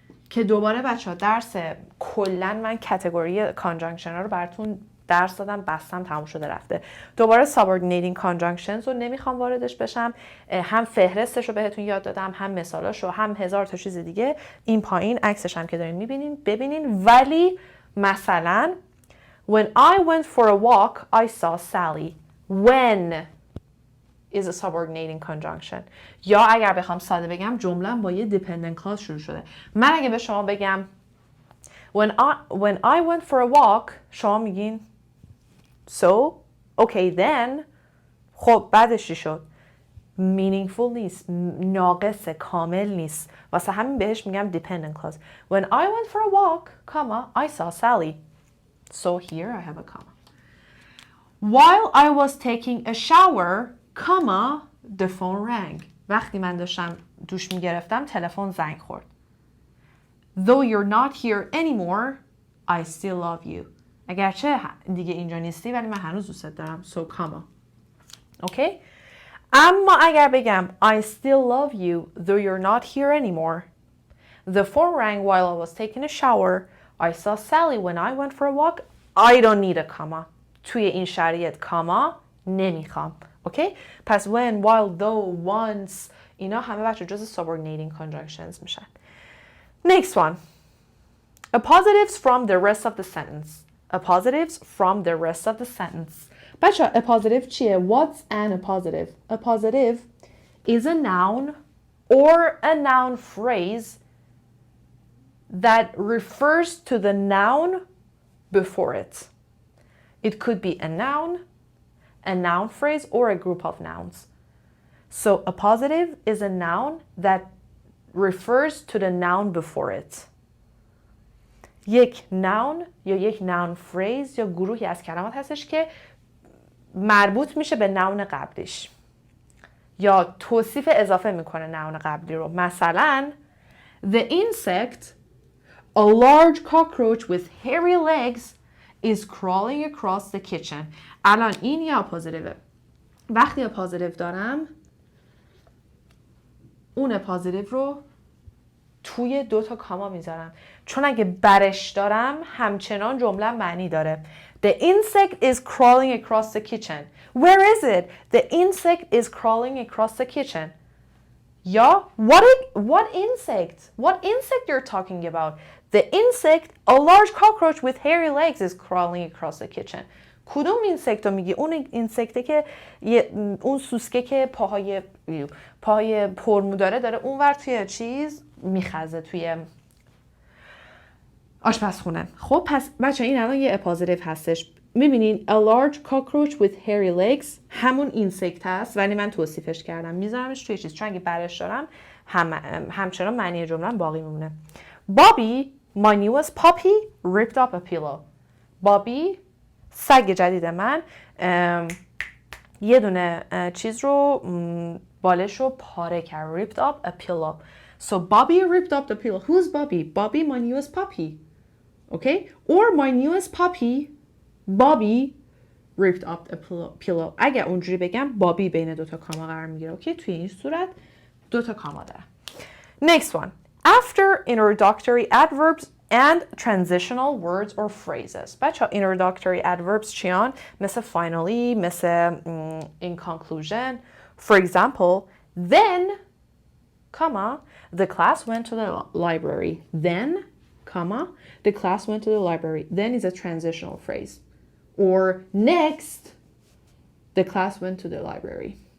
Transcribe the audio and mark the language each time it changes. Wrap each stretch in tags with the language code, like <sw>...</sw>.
<fa>که دوباره بچه ها درس کلن من کتگوری کانجانکشن ها رو براتون درس دادم، بستم، تموم شده رفته. دوباره subordinating conjunctions رو نمیخوام واردش بشم. هم فهرستش رو بهتون یاد دادم، هم مثالاش رو، هم هزار تا چیز دیگه. این پایین عکسش هم که دارین میبینین ببینین. ولی مثلا</fa> <en>when I went for a walk I saw Sally. When is a subordinating conjunction.</en> <fa>یا اگر بخوام ساده بگم جمله با یه dependent clause شروع شده. من اگه به شما بگم</fa> <en>when I went for a walk</en> <fa>شما میگین</fa> <en>so okay then</en> <fa>خب بعدش چی شد؟ meaningful نیست، ناقصه، کامل نیست. واسه همین بهش میگم dependent clause.</fa> <en>When I went for a walk, comma, I saw Sally. So here I have a comma. While I was taking a shower, comma, the phone rang.</en> <fa>وقتی من داشتم دوش میگرفتم تلفن زنگ خورد.</fa> <en>Though you're not here anymore, I still love you.</en> <fa>اگرچه دیگه اینجا نیستی ولی من هنوز دوستت دارم.</fa> <en>So comma. Okay?</en> <fa>اما اگر بگم</fa> <en>I still love you though you're not here anymore. The phone rang while I was taking a shower. I saw Sally when I went for a walk. I don't need a comma.</en> <fa>توی این شرایط کاما نمیخوام. اوکی؟ پس when, while, though, once اینا همه بچه جز subordinating conjunctions میشن.</fa> <en>Next one. Appositives from the rest of the sentence. Appositives from the rest of the sentence.</en> <fa>بچه appositive چیه؟</fa> <en>What's an appositive? Appositive is a noun or a noun phrase that refers to the noun before it. It could be a noun phrase, or a group of nouns. So appositive is a noun that refers to the noun before it.</en> <fa>یک noun یا یک noun phrase یا گروهی از کلمات هستش که مربوط میشه به noun قبلیش یا توصیف اضافه میکنه noun قبلی رو. مثلا</fa> <en>the insect, a large cockroach with hairy legs, is crawling across the kitchen.</en> <fa>الان این یه اپوزیتیوه. وقتی اپوزیتیو دارم اون اپوزیتیو رو توی 2 تا کاما میذارم، چون اگه برش دارم همچنان جمله معنی داره.</fa> <en>The insect is crawling across the kitchen. Where is it? The insect is crawling across the kitchen.</en> <fa>یا</fa> <en>what insect? What insect you're talking about? The insect, a large cockroach with hairy legs, is crawling across the kitchen.</en> <fa>کدوم اینسکت رو میگی؟ اون اینسکته که اون سوسکه که پاهای پرمو داره اونور توی چیز میخزه توی آشپزخونه. خب پس بچه این الان یه اپوزیتیو هستش. میبینین</fa> <en>a large cockroach with hairy legs</en> <fa>همون اینسکت هست ولی من توصیفش کردم میذارمش توی چیز چون اگه برش دارم همچنان معنی جمله باقی میمونه.</fa> <en>Bobby, my newest puppy, ripped up a pillow.</en> <fa>Bobby سگ جدید من یه دونه چیز رو بالش رو پاره کرد.</fa> <en>Ripped up a pillow. So Bobby ripped up the pillow. Who's Bobby? Bobby, my newest puppy. Okay? Or my newest puppy, Bobby ripped up a pillow.</en> <fa>اگر اونجوری بگم بابی بین دوتا کاما قرار میگیره. اوکی؟ توی این صورت دوتا کاما داره.</fa> <en>Next one. After introductory adverbs and transitional words or phrases.</en> <fa>بچه ها introductory adverbs چیان؟ مثل finally، مثل in conclusion.</fa> <en>For example, then, comma, the class went to the library. Then, comma, the class went to the library. Then is a transitional phrase. Or next, the class went to the library.</en>